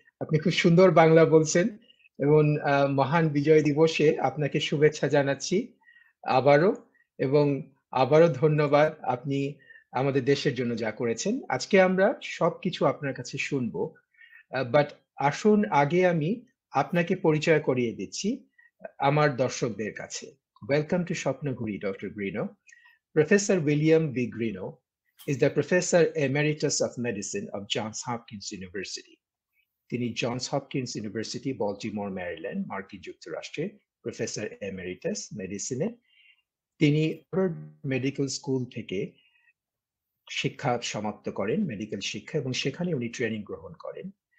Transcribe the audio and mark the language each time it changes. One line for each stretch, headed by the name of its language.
Bangla: আপনি খুব সুন্দর বাংলা বলছেন এবং মহান বিজয় দিবসে আপনাকে শুভেচ্ছা জানাচ্ছি আবারও, এবং আবারও ধন্যবাদ আপনি আমাদের দেশের জন্য যা করেছেন। আজকে আমরা সবকিছু আপনার কাছে শুনবো, বাট আসুন আগে আমি আপনাকে পরিচয় করিয়ে দিচ্ছি আমার দর্শকদের কাছে।
English: Welcome to Swapnoghuri, doctor Greenough. Professor William B. Greenough is the Professor Emeritus of Medicine of Johns Hopkins University.
Bangla: তিনি জনস হপকিন্স ইউনিভার্সিটি, বল্টিমোর, ম্যারিল্যান্ড, মার্কিন যুক্তরাষ্ট্রে প্রফেসর এমেরিটাস মেডিসিনে। তিনি মেডিকেল স্কুল থেকে শিক্ষা সমাপ্ত করেন, মেডিকেল শিক্ষা, এবং সেখানে উনি ট্রেনিং গ্রহণ করেন।